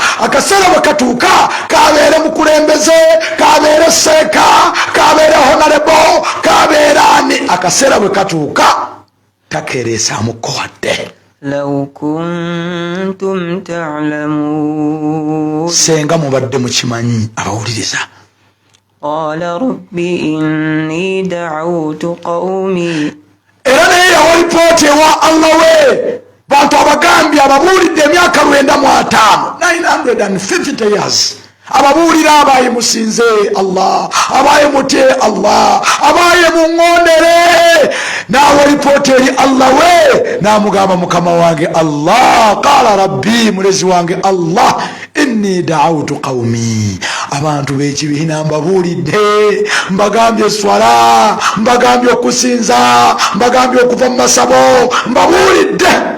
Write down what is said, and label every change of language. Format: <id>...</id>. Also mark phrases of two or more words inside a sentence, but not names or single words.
<lg>Akaseera bwe katuuka kabeere mukulembeze, kabeere seeka, kabeere honorable, kabeere ani. Akaseera bwe katuuka takeereesaamuko wadde.</lg> <ar>لو كنتم تعلمون.</ar> <lg>Senga mubadde mukimanyi abawuliriza.</lg> <ar>قال رب إني دعوت قومي.</ar> <lg>Era naye yawa lipooti ewa Allah we bantu abagambye ababuulidde emyaka 95, 950 years. Ababuulira abaye musinze Allah, abaye mutye Allah, abaye muŋŋondere. Naawe lipooti eri Allah we naamugamba mukama wange Allah,</lg> <ar>قال رب,</ar> <lg>mulezi wange Allah,</lg> <ar>إني دعوت قومي,</ar> <lg>abantu b'ekibiina mbabuulidde, mbagambye swala, mbagambye okusinza, mbagambye okuva mu masabo, mbabuulidde.</lg>